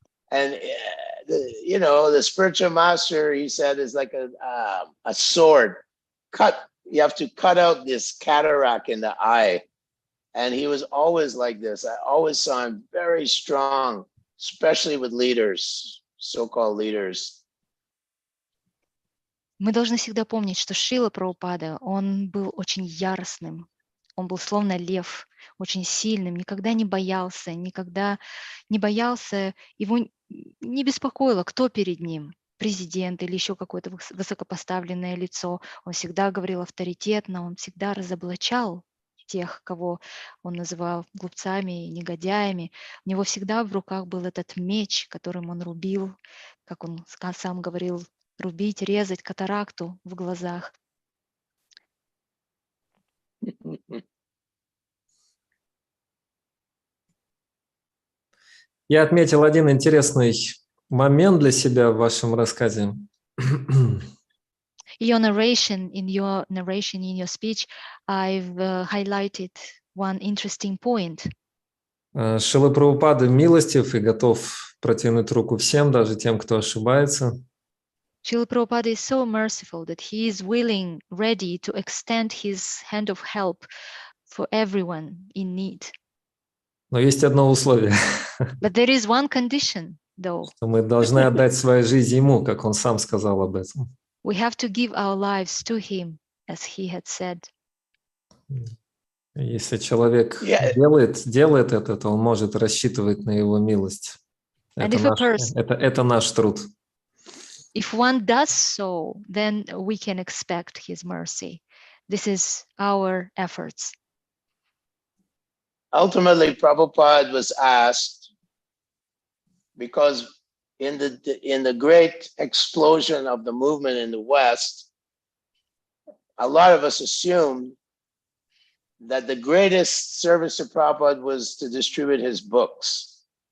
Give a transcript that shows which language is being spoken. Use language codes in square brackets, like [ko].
[en] And, the spiritual master, he said, is like a sword. You have to cut out this cataract in the eye. And he was always like this. I always saw him very strong, especially with leaders, so-called leaders. [ru] Мы должны всегда помнить, что Шрила Прабхупада, он был очень яростным, он был словно лев, очень сильным, никогда не боялся, его не беспокоило, кто перед ним, президент или еще какое-то высокопоставленное лицо. Он всегда говорил авторитетно, он всегда разоблачал тех, кого он называл глупцами и негодяями. У него всегда в руках был этот меч, которым он рубил, как он сам говорил, рубить, резать катаракту в глазах. Я отметил один интересный момент для себя в вашем рассказе. [en] In your narration, in your speech, I've highlighted one interesting point. [ru] Шрила Прабхупада милостив и готов протянуть руку всем, даже тем, кто ошибается. [en] Srila Prabhupada is so merciful that he is ready to extend his hand of help for everyone in need. [ru] Но есть одно условие. [en] But there is one condition, though. [ru] Что мы должны отдать свою жизнь ему, как он сам сказал об этом. [en] We have to give our lives to him, as he had said. [ru] Если человек делает это, то он может рассчитывать на его милость. Это наш труд. [en] If one does so, then we can expect his mercy. This is our efforts. Ultimately, Prabhupada was asked, because in the great explosion of the movement in the West, a lot of us assumed that the greatest service to Prabhupada was to distribute his books.